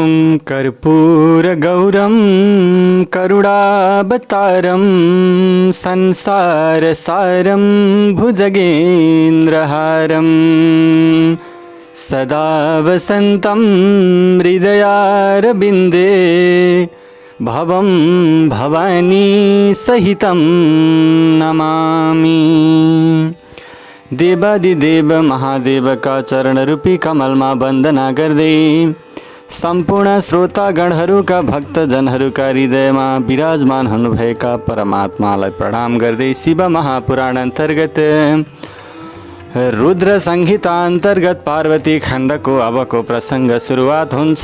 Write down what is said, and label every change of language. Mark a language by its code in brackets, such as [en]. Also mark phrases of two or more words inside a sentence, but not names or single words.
[sa] कर्पूरगौरं करुणावतारं संसारसारं भुजगेन्द्रहारं सदा वसन्तं हृदयारविन्दे भवं भवानी सहितं नमामि। [ne] देवादिदेव महादेव का चरण रूपी कमलमा वन्दना गर्दै सम्पूर्ण श्रोतागणहरूका भक्तजनहरूका हृदयमा विराजमान हुनुभएका परमात्मालाई प्रणाम गर्दै शिव महापुराण अन्तर्गत रुद्र संहिता अन्तर्गत पार्वती खण्डको अबको प्रसङ्ग सुरुवात हुन्छ।